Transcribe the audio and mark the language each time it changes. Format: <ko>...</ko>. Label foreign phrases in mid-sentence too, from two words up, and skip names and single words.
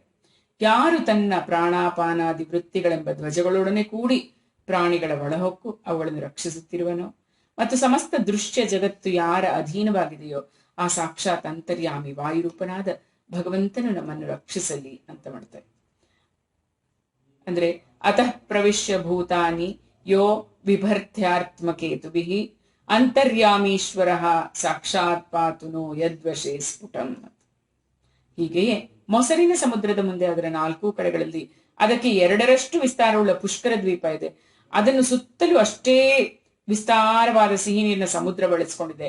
<kn>ಯಾರು ತನ್ನ ಪ್ರಾಣಾಪಾನಾದಿ ವೃತ್ತಿಗಳೆಂಬ ಧ್ವಜಗಳೊಡನೆ ಕೂಡಿ ಪ್ರಾಣಿಗಳ ಒಳಹೊಕ್ಕು ಅವುಗಳನ್ನು ರಕ್ಷಿಸುತ್ತಿರುವನೋ ಮತ್ತು ಸಮಸ್ತ ದೃಶ್ಯ ಜಗತ್ತು ಯಾರ ಅಧೀನವಾಗಿದೆಯೋ ಆ ಸಾಕ್ಷಾತ್ ಅಂತರ್ಯಾಮಿ ವಾಯುರೂಪನಾದ ಭಗವಂತನು ನಮ್ಮನ್ನು ರಕ್ಷಿಸಲಿ ಅಂತ ಮಾಡ್ತಾರೆ. ಅಂದ್ರೆ,</kn> <sa>ಅತಃ ಪ್ರವಿಶ್ಯ ಭೂತಾನಿ ಯೋ ಬಿಭರ್ತ್ಯಾತ್ಮಕೇತುಭಿಃ ಅಂತರ್ಯಾಮೀಶ್ವರ ಸಾಕ್ಷಾತ್ ಪಾತುನೋ ಯದ್ವಶೇ ಸ್ಫುಟಂ.</sa> <kn>ಹೀಗೆಯೇ ಮೊಸರಿನ ಸಮುದ್ರದ ಮುಂದೆ ಅದರ 4 ಕಡೆಗಳಲ್ಲಿ ಅದಕ್ಕೆ 2ರಷ್ಟು ವಿಸ್ತಾರವುಳ್ಳ ಪುಷ್ಕರ ದ್ವೀಪ ಇದೆ. ಅದನ್ನು ಸುತ್ತಲೂ ಅಷ್ಟೇ ವಿಸ್ತಾರವಾದ ಸಿಹಿ ನೀರಿನ ಸಮುದ್ರ ಬಳಸಿಕೊಂಡಿದೆ.</kn>